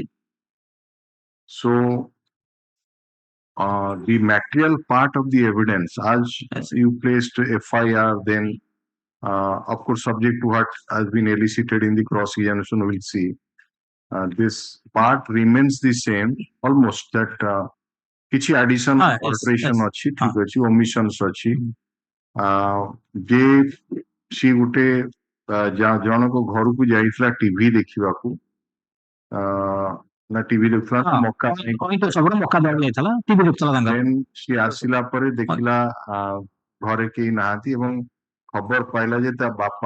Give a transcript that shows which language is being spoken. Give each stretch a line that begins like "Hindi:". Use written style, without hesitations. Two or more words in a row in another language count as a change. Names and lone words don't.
English: So the material part of the evidence, as you placed FIR, then of course subject to what has been elicited in the cross examination, we'll see. This part remains the same, almost that
Odia: କିଛି
English: addition alteration
Odia: ଅଛି, ଠିକ ଅଛି, omissions ଅଛି, ଯେ ସି ଗୋଟେ ଜଣଙ୍କ ଘରକୁ ଯାଇଥିଲା ଟିଭି ଦେଖିବାକୁ ନା ଟିଭି ଦେଖୁଥିଲା ନା ମକା ମକା ଦଳ ଯାଇଥିଲା ଟିଭି ଦେଖୁଥିଲା ତାଙ୍କର ଦେନ୍ ସିଏ ଆସିଲା ପରେ ଦେଖିଲା ଘରେ କେହି ନାହାନ୍ତି ଏବଂ ଖବର ପାଇଲା ଯେ ତା ବାପା